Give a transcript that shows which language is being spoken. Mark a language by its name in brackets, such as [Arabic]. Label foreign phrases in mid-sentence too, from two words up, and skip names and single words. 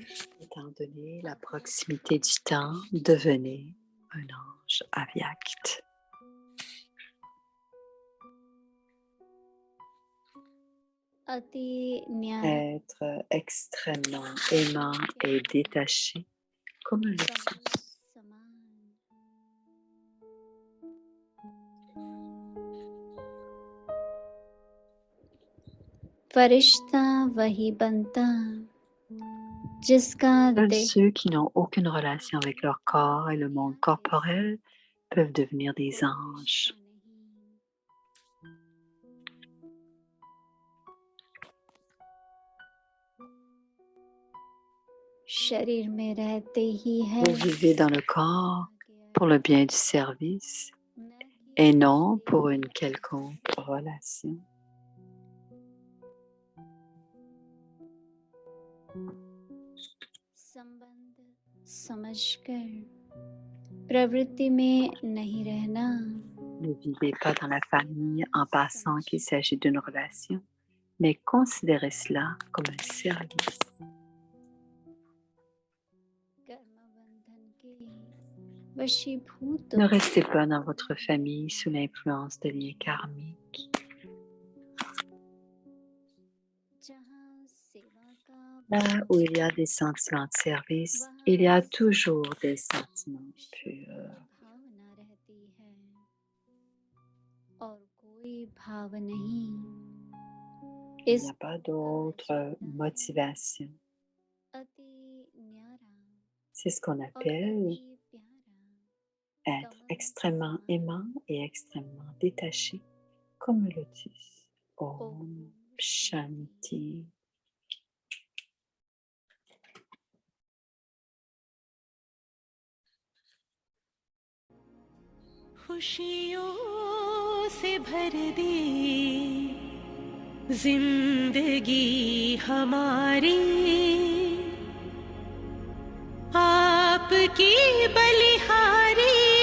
[French] Étant donné la proximité du temps, devenez un ange avyakt. [Hindi] अति न्यारा [French] Être extrêmement aimant et détaché, comme le lotus. [Hindi] समान फरिश्ता वही बनता जिसका [French] Seuls [Hindi] देह [French] ceux qui n'ont aucune relation avec leur corps et le monde corporel peuvent devenir des anges. [Hindi] शरीर में रहते ही है [French] Vous vivez dans le corps pour le bien du service et non pour une quelconque relation. [Hindi] संबंध समझकर प्रवृत्ति में नहीं रहना [French] Ne vivez pas dans la famille en pensant qu'il s'agit d'une relation, mais considérez cela comme un service. [Hindi] कर्म बंधन के वशीभूत [French] Ne restez pas dans votre famille sous l'influence de liens karmiques. [Hindi] जहाँ सेवा का [French] Là où il y a des sentiments de service, il y a toujours des sentiments purs. [Hindi] भावना रहती है और कोई भाव नहीं [French] Il [Hindi] इस [French] n'y a pas d'autre motivation. [Hindi] अति न्यारा [French] C'est ce qu'on [Hindi] और [French] appelle [Hindi] अति प्यारा [French] être extrêmement aimant et extrêmement détaché, comme le lotus. [Hindi] ओम शान्ति. खुशियों से भर दी जिंदगी हमारी आपकी बलिहारी